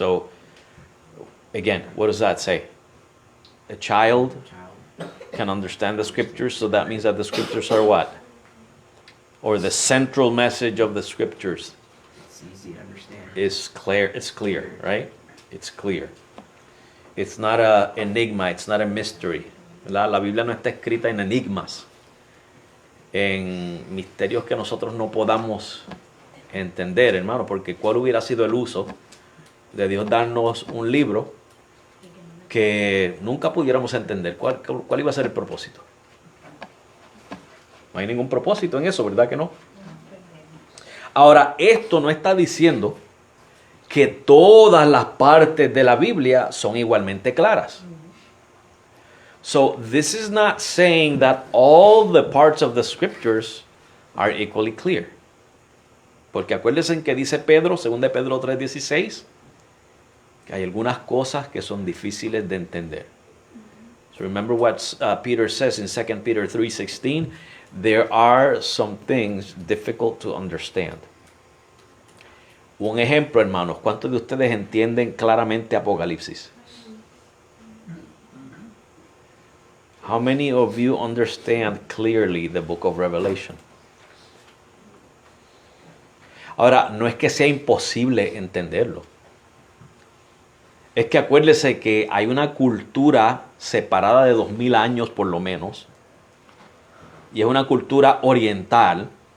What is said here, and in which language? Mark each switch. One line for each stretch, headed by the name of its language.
English: So, again, what does that say? A child can understand the Scriptures, so that means that the Scriptures are what? Or the central message of the Scriptures It's easy to understand. is clear. It's clear, right? It's clear. It's not an enigma, it's not a mystery.
Spanish: La Biblia no está escrita en enigmas, en misterios que nosotros no podamos entender, hermano, porque ¿cuál hubiera sido el uso de Dios darnos un libro que nunca pudiéramos entender cuál iba a ser el propósito. No hay ningún propósito en eso, ¿verdad que no? Ahora, esto no está diciendo que todas las partes de la Biblia son igualmente claras.
English: So, this is not saying that all the parts of the scriptures are equally clear.
Spanish: Porque acuérdense en que dice Pedro, 2 Pedro 3:16, que hay algunas cosas que son difíciles de entender.
English: So remember what Peter says in 2 Peter 3:16, there are some things difficult to understand.
Spanish: Un ejemplo, hermanos, ¿cuántos de ustedes entienden claramente Apocalipsis?
English: How many of you understand clearly the book of Revelation?
Spanish: Ahora, no es que sea imposible entenderlo. Es que acuérdese que hay una cultura separada de 2000 años por lo menos, y es una cultura oriental.